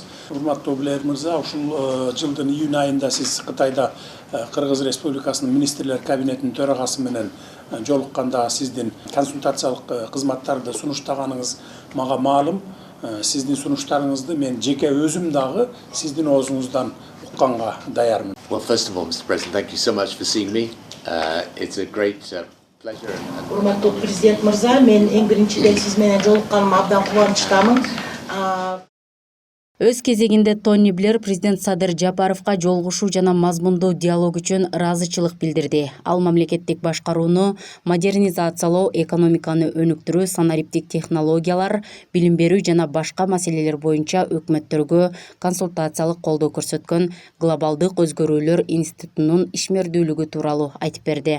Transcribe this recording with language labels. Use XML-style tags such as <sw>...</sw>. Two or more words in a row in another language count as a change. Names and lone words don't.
<ky>Урматтуу Блер мырза, ушул жылдын июнь айында сиз Кытайда Кыргыз Республикасынын министрлер кабинетинин төрагасы менен жолукканда сиздин консультациялык кызматтарды сунуштаганыңыз мага маалым. Сиздин сунуштарыңызды мен жеке өзүм дагы сиздин оозуңуздан укканга даярмын.</ky> <en>Well, first of all, Mr. President, thank you so much for seeing me. It's a great pleasure.</en> <ky>Урматтуу президент мырза, мен эң биринчиден сиз менен жолукканыма абдан кубанычтамын. Өз кезегинде Тони Блер президент Садыр Жапаровго жолугушуу жана мазмундуу диалог үчүн ыраазычылык билдирди. Ал мамлекеттик башкарууну модернизациялоо, экономиканы өнүктүрүү, санариптик технологиялар, билим берүү жана башка маселелер боюнча өкмөттөргө консультациялык колдоо көрсөткөн Глобалдык өзгөрүүлөр институтунун ишмердүүлүгү тууралуу айтып берди.</ky>